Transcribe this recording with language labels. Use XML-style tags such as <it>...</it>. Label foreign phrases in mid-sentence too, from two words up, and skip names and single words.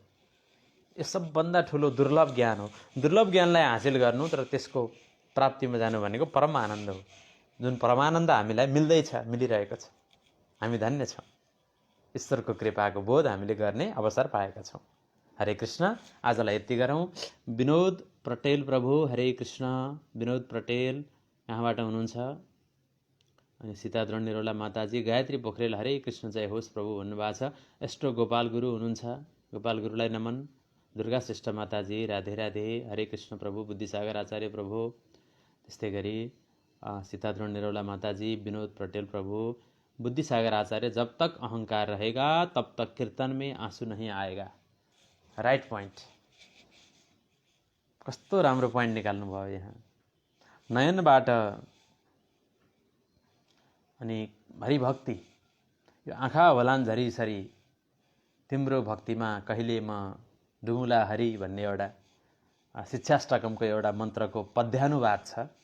<ne>यो सबभन्दा ठुलो दुर्लभ ज्ञान हो। दुर्लभ ज्ञानलाई हासिल गर्नु तर त्यसको प्राप्तिमा जानु भनेको परम आनन्द हो, जुन परमानन्द हामीलाई मिलिरहेको छ। हामी धन्य छौँ, ईश्वरको कृपाको बोध हामीले गर्ने अवसर पाएका छौँ। हरे कृष्ण। आजलाई यति गरौँ। विनोद पटेल प्रभु, हरे कृष्ण। विनोद पटेल यहाँबाट हुनुहुन्छ। अनि सीताद्रोण निरौला माताजी, गायत्री पोखरेल, हरे कृष्ण जय होस् प्रभु भन्नुभएको छ। एस्ट्रो गोपाल गुरु हुनुहुन्छ, गोपाल गुरुलाई नमन। दुर्गा श्रेष्ठ माताजी, राधे राधे, हरे कृष्ण प्रभु। बुद्धिसागर आचार्य प्रभु, त्यस्तै गरी सीताद्रोण निरौला माताजी, विनोद पटेल प्रभु, बुद्धिसागर आचार्य,</ne> <hi>जब तक अहंकार रहेगा तब तक कीर्तन में आंसू नहीं आएगा।</hi> <en>right point,</en> <ne>कस्तो राम्रो पोइन्ट निकाल्नु भयो यहाँ। नयनबाट अनि हरिभक्ति, यो आँखा होलान् झरीसरी, तिम्रो भक्तिमा कहिले म डुमुला हरि भन्ने एउटा शिक्षाष्टकमको एउटा मन्त्रको पद्यानुवाद छ।</ne>